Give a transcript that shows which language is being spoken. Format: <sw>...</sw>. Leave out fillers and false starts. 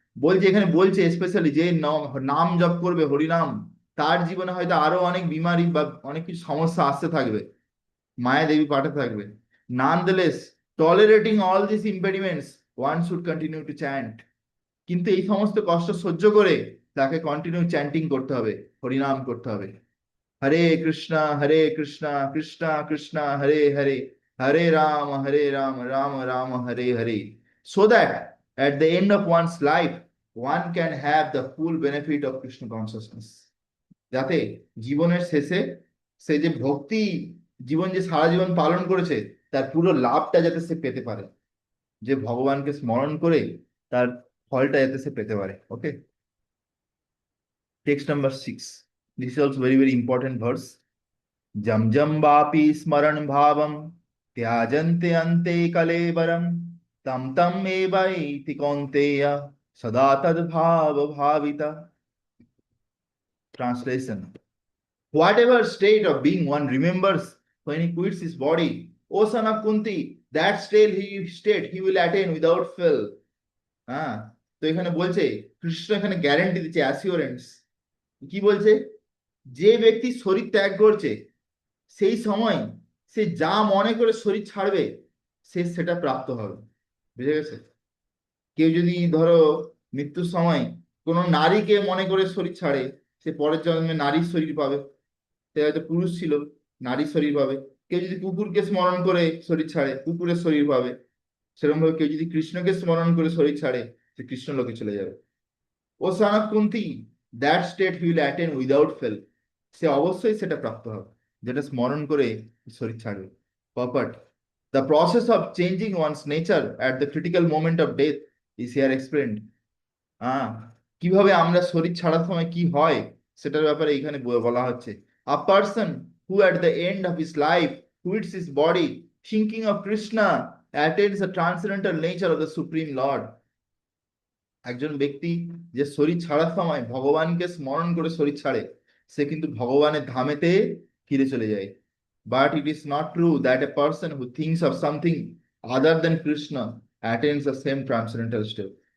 <bn>বলছে এখানে, বলছে স্পেশালি যে নাম জপ করবে হরিনাম, তার জীবনে হয়তো আরো অনেক বিমারি বা অনেক কিছু সমস্যা আসতে থাকবে, মায়া দেবী পাঠাতে থাকবে।</bn> <en>Nonetheless tolerating all this impediments one should continue to chant.</en> <bn>কিন্তু এই সমস্ত কষ্ট সহ্য করে তাকে কন্টিনিউ চ্যান্টিং করতে হবে, হরিনাম করতে হবে।</bn> <en>Hare Krishna Krishna Krishna Hare Hare, Hare Ram Ram Ram Hare Hare, so that at the end of one's life one can have the full benefit of Krishna consciousness.</en> <bn>যাতে জীবনের শেষে সে যে ভক্তি জীবন যে সারা জীবন পালন করেছে তার পুরো লাভটা যাতে সে পেতে পারে, যে ভগবানকে স্মরণ করে তার ফলটা যাতে সে পেতে পারে।</bn> <en>Okay, text number 6, this is also very very important verse.</en> <sa>जम जम वापि स्मरण भावम त्याजन्ते अन्ते कलेवरम तम तम एवैति कौन्तेय सदा तद्भाव भाविता।</sa> <en>Translation: whatever state of being one remembers when he quits his body, O son of Kunti, that state he will attain without fail.</en> <bn>হ্যাঁ, তো এখানে বলছে, কৃষ্ণ এখানে গ্যারান্টি দিচ্ছে, অ্যাসিওরেন্স। কি বলছে? যে ব্যক্তি শরীর ত্যাগ করছে সেই সময় সে যা মনে করে শরীর ছাড়বে সে সেটা প্রাপ্ত হবে। বুঝে গেছে? কেউ যদি ধরো মৃত্যুর সময় কোনো নারীকে মনে করে শরীর ছাড়ে, সে পরের জন্মে নারীর শরীর পাবে। সে হয়তো পুরুষ ছিল, নারীর শরীর পাবে। কেউ যদি কুকুরকে স্মরণ করে শরীর ছাড়ে, কুকুরের শরীর পাবে। সেরকম ভাবে কেউ যদি কৃষ্ণকে স্মরণ করে শরীর ছাড়ে, সে কৃষ্ণ লোকে চলে যাবে।</bn> <en>O son of Kunti, that state he will attain without fail.</en> <bn>সে অবশ্যই সেটা প্রাপ্ত হবে যেটা স্মরণ করে শরীর ছাড়বে।</bn> <en>Purport: the process of changing one's nature at the critical moment of death is here explained.</en> <bn>কিভাবে আমরা শরীর ছাড়ার সময় কি হয় সেটার ব্যাপারে এখানে বলা হচ্ছে।</bn> <en>A person who at the end of his life quits his body thinking of Krishna attains the transcendental nature of the Supreme Lord.</en> <bn>একজন ব্যক্তি যে শরীর ছাড়ার সময় ভগবানকে স্মরণ করে শরীর ছাড়ে, সে কিন্তু ভগবানের ধামেতে ফিরে চলে যায়।</bn> <en>But it is not true that a person who thinks of something other than Krishna attains the same transcendental state.</en>